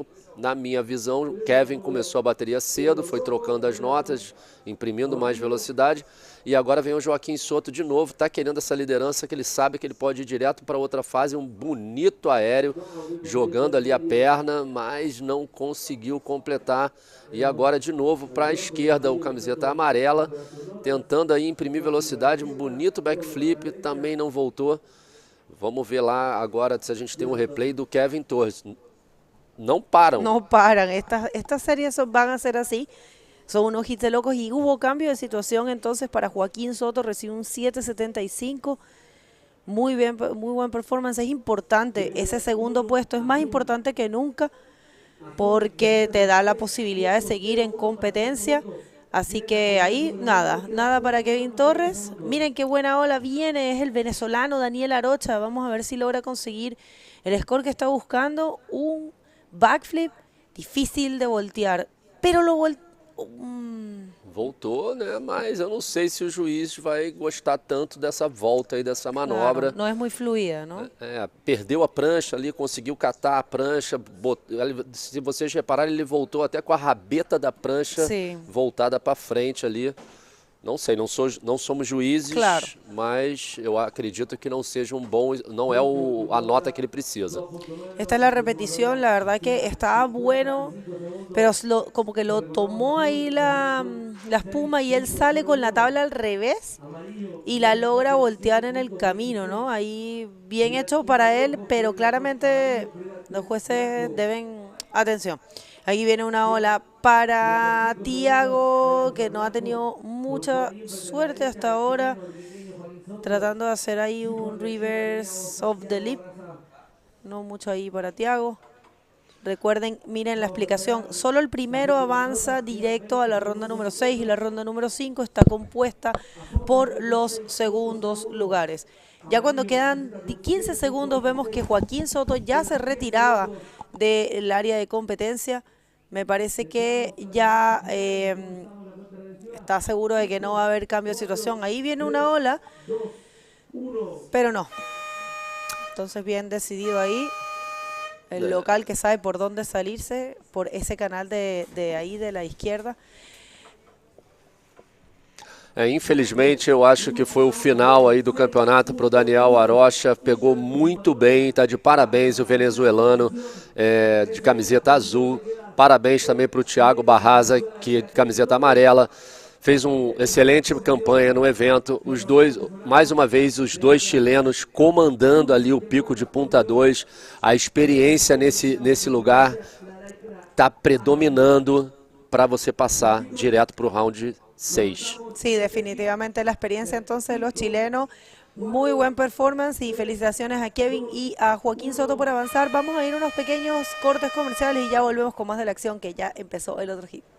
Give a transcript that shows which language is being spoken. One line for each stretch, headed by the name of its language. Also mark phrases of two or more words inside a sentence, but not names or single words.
Portuguese: Na minha visão, Kevin começou a bateria cedo, foi trocando as notas, imprimindo mais velocidade, e agora vem o Joaquim Soto de novo, está querendo essa liderança, que ele sabe que ele pode ir direto para outra fase, um bonito aéreo, jogando ali a perna, mas não conseguiu completar. E agora de novo para a esquerda, o camiseta amarela, tentando aí imprimir velocidade, um bonito backflip, também não voltou. Vamos ver lá agora se a gente tem um replay do Kevin Torres.
Spanish: No paran. No paran. Estas series van a ser así. Son unos hits de locos y hubo cambio de situación entonces para Joaquín Soto, recibe un 7.75. Muy bien, muy buen performance. Es importante, ese segundo puesto es más importante que nunca porque te da la posibilidad de seguir en competencia. Así que ahí nada para Kevin Torres. Miren qué buena ola viene, es el venezolano Daniel Arocha. Vamos a ver si logra conseguir el score que está buscando. Un backflip difícil de voltear, pero lo
Portuguese: voltou, né? Mas eu não sei se o juiz vai gostar tanto dessa volta aí, dessa manobra. Claro, não é muito fluida, não? Perdeu a prancha ali, conseguiu catar a prancha. Se vocês repararem, ele voltou até com a rabeta da prancha voltada para frente ali. Não sei, não somos juízes, claro, mas eu acredito que não seja não é a nota que ele precisa.
Spanish: Esta es la repetición, la verdad que estaba bueno, pero como que lo tomó ahí la espuma y él sale con la tabla al revés y la logra voltear en el camino, ¿no? Ahí bien hecho para él, pero claramente los jueces deben atención. Aquí viene una ola para Tiago, que no ha tenido mucha suerte hasta ahora, tratando de hacer ahí un
English: reverse of the lip.
Spanish: No mucho ahí para Tiago. Recuerden, miren la explicación, solo el primero avanza directo a la ronda número 6 y la ronda número 5 está compuesta por los segundos lugares. Ya cuando quedan 15 segundos vemos que Joaquín Soto ya se retiraba del área de competencia. Me parece que ya está seguro de que no va a haber cambio de situación. Ahí viene una ola, pero no. Entonces bien decidido ahí. El local que sabe por dónde salirse, por esse canal de ahí de la izquierda.
Portuguese: Infelizmente, eu acho que foi o final aí do campeonato para o Daniel Arocha. Pegou muito bem, está de parabéns o venezuelano de camiseta azul. Parabéns também para o Thiago Barraza, que de camiseta amarela. Fez uma excelente campanha no evento. Os dois, mais uma vez, os dois chilenos comandando ali o pico de Punta 2. A experiência nesse lugar está predominando para você passar direto para o round 6.
Spanish: Sí, definitivamente la experiencia entonces de los chilenos. Muy buen performance y felicitaciones a Kevin y a Joaquín Soto por avanzar. Vamos a ir a unos pequeños cortes comerciales y ya volvemos con más de la acción, que ya empezó el otro hit.